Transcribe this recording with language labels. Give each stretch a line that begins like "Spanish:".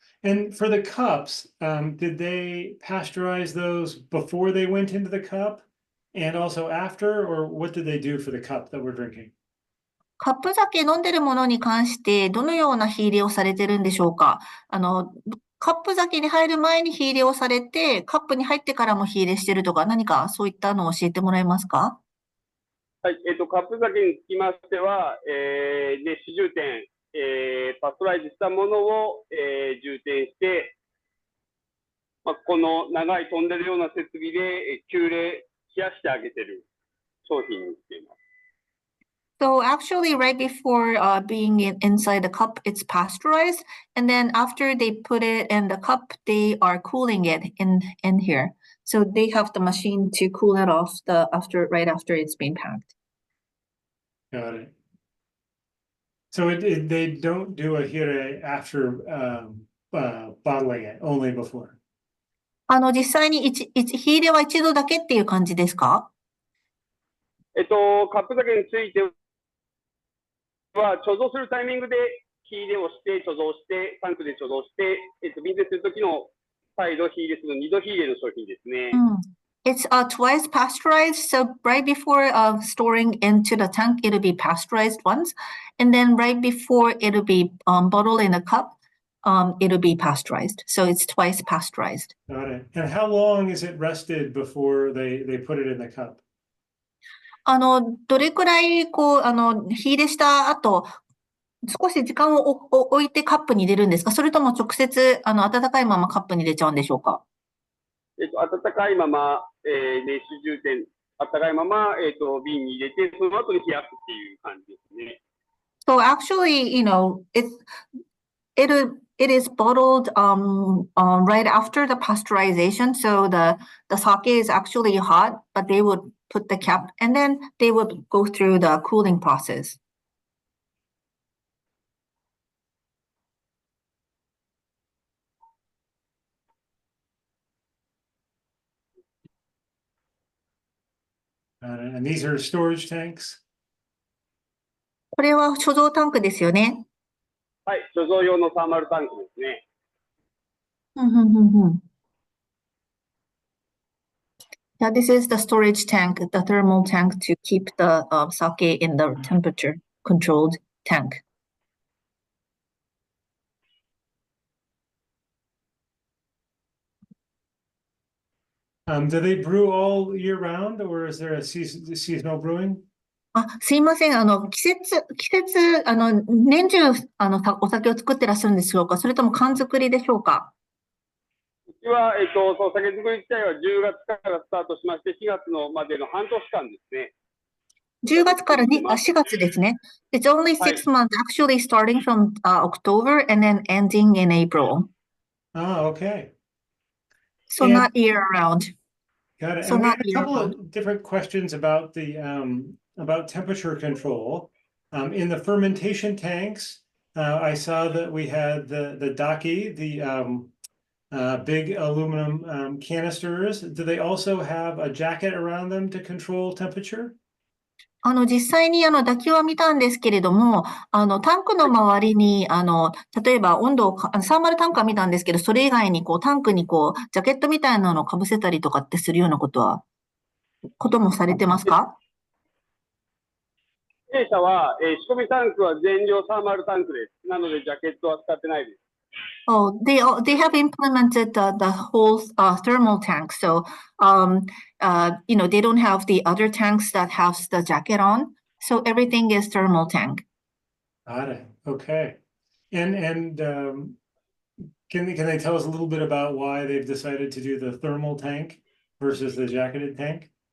English: And for the cups, did they pasteurize those before they went into the cup and also after, or what did they do for the cup that we're drinking?
Japanese: カップ酒飲んでるものに関して、どのような火入れをされてるんでしょうか？カップ酒に入る前に火入れをされて、カップに入ってからも火入れしてるとか、何かそういったのを教えてもらえますか？はい、カップ酒につきましては、熱使充填、パストライズしたものを、充填して、この長い飛んでるような設備で、急冷、冷やしてあげてる商品にしています。
English: So actually, right before being inside the cup, it's pasteurized, and then after they put it in the cup, they are cooling it in here. So they have the machine to cool it off right after it's been packed. Got it. So they don't do a hire after bottling it, only before.
Japanese: 実際に火入れは一度だけっていう感じですか？カップ酒については、貯蔵するタイミングで火入れをして、貯蔵して、タンクで貯蔵して、瓶詰めするときの再度火入れする二度火入れの商品ですね。
English: It's twice pasteurized. So right before storing into the tank, it'll be pasteurized once. And then right before it'll be bottled in a cup, it'll be pasteurized. So it's twice pasteurized. Got it. And how long is it rested before they put it in the cup?
Japanese: どれくらい、火入れした後、少し時間を置いてカップに入れるんですか？それとも直接、温かいままカップに入れちゃうんでしょうか？温かいまま、熱使充填、温かいまま、瓶に入れて、その後に冷やすっていう感じですね。
English: So actually, it is bottled right after the pasteurization. So the sake is actually hot, but they would put the cap and then they would go through the cooling process. And these are storage tanks?
Japanese: これは貯蔵タンクですよね。はい、貯蔵用のサーマルタンクですね。
English: Yeah, this is the storage tank, the thermal tank to keep the sake in the temperature controlled tank. Do they brew all year round or is there a seasonal brewing?
Japanese: すいません。季節、年中、お酒を作ってらっしゃるんでしょうか？それとも缶作りでしょうか？うちは、その酒造り自体は10月からスタートしまして、4月のまでの半年間ですね。 10月から4月ですね。
English: It's only 6 months, actually starting from October and then ending in April. Oh, okay. So not year round. Got it. So And we not had a year couple round. of different questions about the about temperature control. In the fermentation tanks, I saw that we had the daisekkei, the big aluminum canisters. Do they also have a jacket around them to control temperature?
Japanese: 実際に抱きは見たんですけれども、タンクの周りに、例えば温度をサーマルタンクは見たんですけど、それ以外にタンクにジャケットみたいなのをかぶせたりとかってするようなこともされてますか？弊社は、仕込みタンクは全量サーマルタンクです。なので、ジャケットは使ってないです。
English: Oh, they have implemented the whole thermal tank. So, they don't have the other tanks that have the jacket on. So everything is thermal tank. Got it. Okay. And can they tell us a little bit about why they've decided to do the thermal tank versus the jacketed tank?